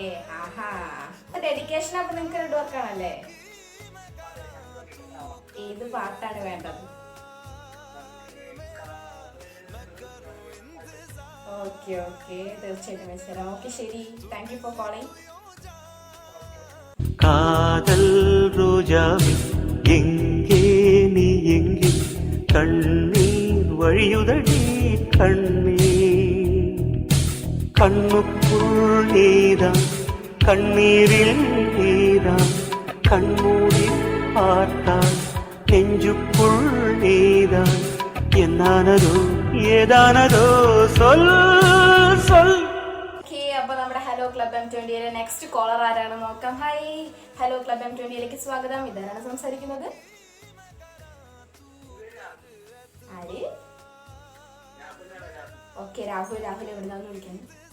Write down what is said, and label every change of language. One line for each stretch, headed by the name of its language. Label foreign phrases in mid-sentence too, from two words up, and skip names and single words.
Malayalam: ആഹാ, ഡെഡിക്കേഷൻ അപ്പൊ നിങ്ങൾക്ക് രണ്ട് വർക്കാണല്ലേ? ഏത് പാട്ടാണ് വേണ്ടത്? ഓക്കെ, തീർച്ചയായിട്ടും മനസ്സിലാവും. ഓക്കെ, ശരി,
English: thank you for calling.
Tamil: காதல் ரோஜாவே எங்கே நீ எங்கே கண்ணீர் வழியுதடி கண்ணீர் கண்ணுக்குள் நீதான் கண்ணீரில் நீதான் கண்மூடி பார்த்தால் நெஞ்சுக்குள் நீதான் என் என்னானதோ ஏதானதோ சொல் சொல்.
Malayalam: ഓക്കെ, അപ്പോൾ നമ്മുടെ ഹലോ ക്ലബ് M20
English: next caller
Malayalam: ആരാണെന്ന് നോക്കാം. ഹായ്, ഹലോ ക്ലബ് M20 സ്വാഗതം. ഇതാരാണ് സംസാരിക്കുന്നത്? ആര്? ഓക്കെ, രാഹുൽ എവിടുന്നാണ് വിളിക്കുന്നത്?